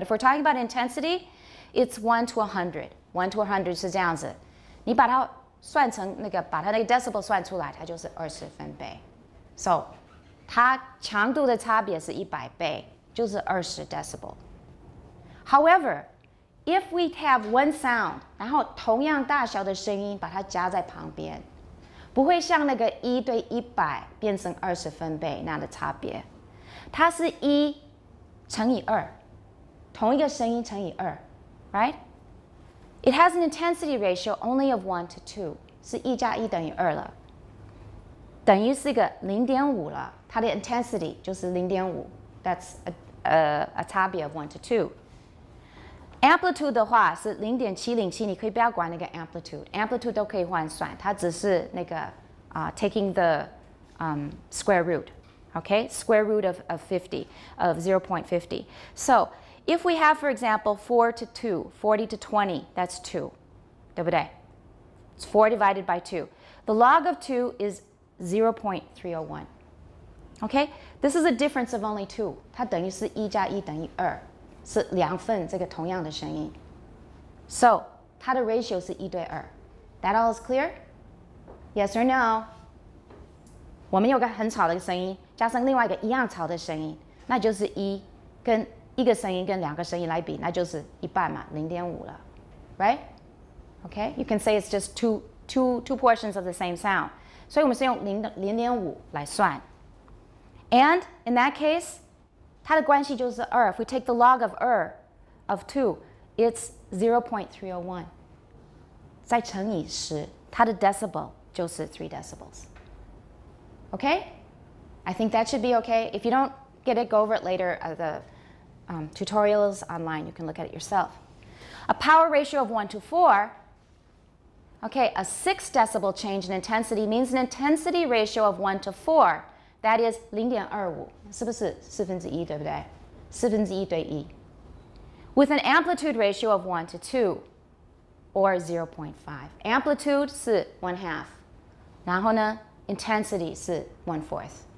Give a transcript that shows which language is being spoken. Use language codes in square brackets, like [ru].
[en] But if we're talking about intensity, it's 1 to 100. [zh] 1 to 100是这样子，你把它算成把它decibel 算出来，它就是20分贝。 So 它强度的差别是100倍，就是20 decibel. [en] However, if we have one sound, [zh] 然后同样大小的声音把它加在旁边不会像那个1对100变成20分贝那的差别。它是1乘以2，同一个声音乘以2 ， [en] right? It has an intensity ratio only of 1 to 2， [zh] 是1加1等于2了，等于是个0.5了。它的 intensity 就是0.5 ， [en] that's a [zh] 差别 of 1 to 2。 Amplitude 的话是0.707，你可以不要管那个 amplitude 都可以换算，它只是那个 [en] taking the square root, okay? Square root of 50, of 0.50. So if we have, for example, 4 to 2, 40 to 20, that's 2, [zh] 对不对? [en] It's 4 divided by 2. The log of 2 is 0.301. Okay? This is a difference of only 2. [zh] 它等于是1加1等于2。是2份这个同样的声音 ，so 它的 ratio 是1对2。 [en] That all is clear? Yes or no? [zh] 我们有个很吵的声音，加上另外一个一样吵的声音，那就是1跟一个声音跟2个声音来比，那就是一半嘛，0.5了 ， [en] right? Okay? You can say it's just two portions of the same sound. [zh] 所以我们是用0.5来算。 [en] And in that case, [zh] 它的关系就是2。 [en] If we take the log of 2 of 2, it's 0.301。 [zh] 再乘以10，它的 decibel 就是3 decibels. [en] Okay? I think that should be okay. If you don't get it, go over it later. The tutorials online, you can look at it yourself. A power ratio of 1 to 4. Okay, a 6 decibel change in intensity means an intensity ratio of 1 to 4. That is [zh] 0.25，是不是1/4，对不对？1/4对1。 [en] With an amplitude ratio of 1 to 2, or 0.5. [zh] Amplitude 是 1/2，然后呢 intensity 是 1/4.